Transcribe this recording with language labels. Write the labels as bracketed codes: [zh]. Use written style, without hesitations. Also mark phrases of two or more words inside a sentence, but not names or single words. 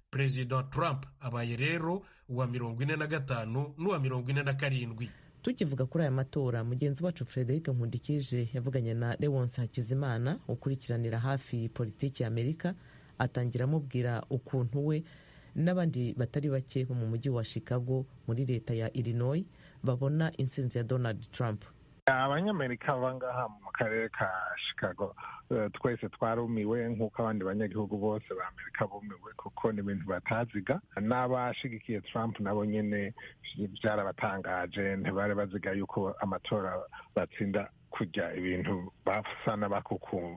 [rn] Perezida Trump abaye rero uwa 45 n'uwa 47. [rw] Tukivuga kuri aya matora, mugenzi wacu Frederic Nkundikije yavuganye na Lewonsi Hakizimana ukurikiranira hafi politiki ya Amerika, atangira amubwira ukuntu we n'abandi batari bake bo mu mujyi wa Chicago muri leta ya Illinois babona intsinzi ya Donald Trump. [rn] Abanyamerika bangaha mu karere ka Chicago twese twarumiwe nk'uko abandi banyagihugu bose ba Amerika bumiwe, kuko ni ibintu bataziga. N'abashigikiye Trump nabo nyene byarabatangaje, ntibari baziga yuko amatora batsinda kujya ibintu basa n'abakukunda.